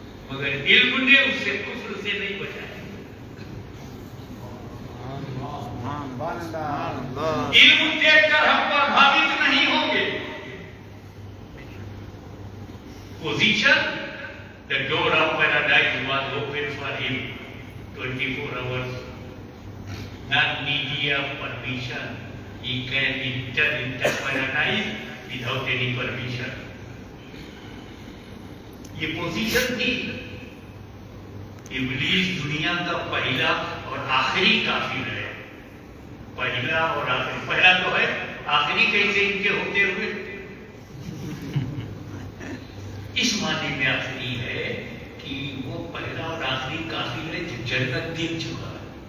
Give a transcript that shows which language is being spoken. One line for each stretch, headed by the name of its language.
Urdu: مگر علم نے اس سے کفر سے نہیں بچایا. علم دیکھ کر ہم پربھاوت نہیں ہوں گے.
English: Position the door of paradise was open for him 24 hours. Not needy of permission. He can enter into paradise without any permission.
Urdu: یہ پوزیشن تھی. ابلیس دنیا کا پہلا اور آخری کافر ہے. پہلا اور آخری. پہلا تو ہے، آخری کیسے ان کے ہوتے ہوئے؟ اس معنی میں آخری ہے کہ وہ پہلا اور آخری کافر ہے جو جنت دیکھ چکا ہے.